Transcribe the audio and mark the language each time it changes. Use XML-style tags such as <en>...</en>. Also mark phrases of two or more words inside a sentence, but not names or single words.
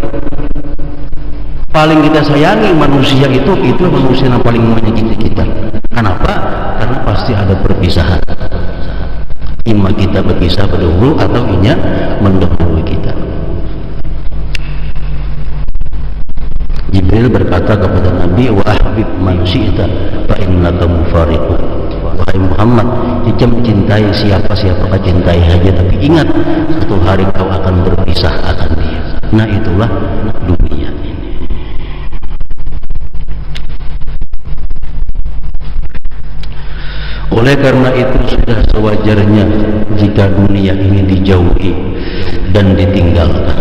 <id>Paling kita sayangi manusia itu manusia yang paling menyakiti kita. Kenapa? Karena pasti ada perpisahan. Ima kita berpisah berdahulu atau inya mendahului kita. Jibril berkata kepada Nabi,</id> <ar>wa ahbib man syi'ta fa innaka mufariqu.</ar> <id>Wahai Muhammad, jangan cintai siapa kau cintai saja, tapi ingat satu hari kau akan berpisah akan dia. Nah itulah dunia ini. Oleh karena itu sudah sewajarnya jika dunia ini dijauhi dan ditinggalkan.</id>